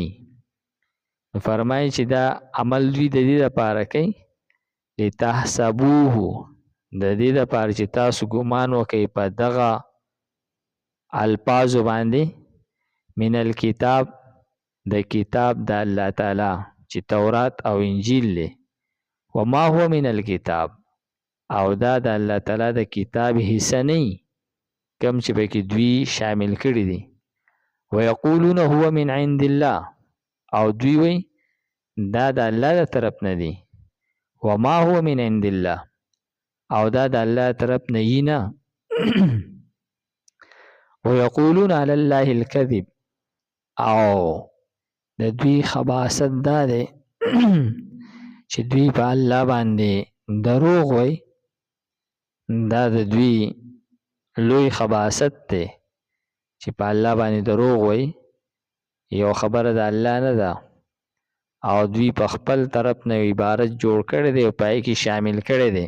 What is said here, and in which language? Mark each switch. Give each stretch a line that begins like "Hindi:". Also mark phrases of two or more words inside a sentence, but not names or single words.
Pashto: فرمایي چې دا عمل دوی د دې لپاره کوي لتحسبوه د دې لپاره چې تاسو ګمان وکئ په دغه الفاظو باندې
Arabic: من الکتاب
Pashto: د کتاب د الله تعالی چې تورات او انجیل دی،
Arabic: وما هو من الکتاب
Pashto: او دا د الله تعالی د کتاب حصہ نه کم چې پکې دوی شامل کړي دي.
Arabic: ويقولون هو من عند الله
Pashto: او دوی وی دا د الله د طرف نه دی،
Arabic: وما هو من عند الله
Pashto: او دا د الله طرف نه یې نه.
Arabic: ويقولون على الله الكذب
Pashto: او د دوی خباثت دا دی چې دوی په الله باندې دروغ وای. دا د دوی لوی خباثت دی چې په الله باندې دروغ وای، یو خبره د الله نه ده او دوی په خپل طرف نه عبارت جوړ کړی دی او پای کې شامل کړی دی.